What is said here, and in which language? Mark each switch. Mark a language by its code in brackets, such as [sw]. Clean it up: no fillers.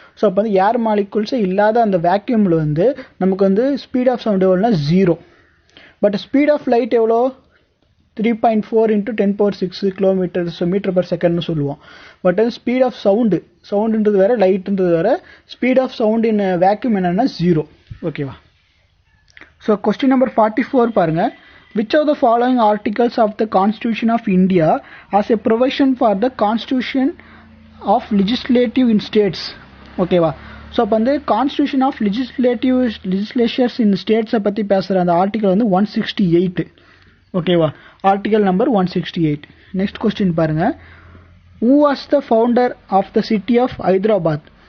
[ta] So அப்போ வந்து ஏர் மாலிகுல்ஸே இல்லாத அந்த வேக்யூமில் வந்து நமக்கு வந்து ஸ்பீட் ஆஃப் சவுண்ட் எவ்வளோனா 0. பட் ஸ்பீட் ஆஃப் லைட் எவ்வளோ 3.4 × 10⁶ கிலோமீட்டர்ஸ் மீட்டர் பர் செகண்ட்னு சொல்லுவோம். பட் வந்து ஸ்பீட் ஆஃப் சவுண்டுன்றது வேற, லைட்ன்றது வேற. Speed of sound in vacuum என்னன்னா 0. ஓகேவா. ஸோ கொஸ்டின் நம்பர் 44 பாருங்க. [en] Which of the following articles of the Constitution of India has a provision for the constitution of legislative in states? [ta] ஓகேவா. So அப்போ வந்து constitution of legislatures இன் ஸ்டேட்ஸை பற்றி பேசுகிற அந்த article வந்து 168. ஓகேவா, ஆர்டிகல் நம்பர் 168. நெக்ஸ்ட் கொஸ்டின் பாருங்க. [en] Who was the founder of the city of Hyderabad?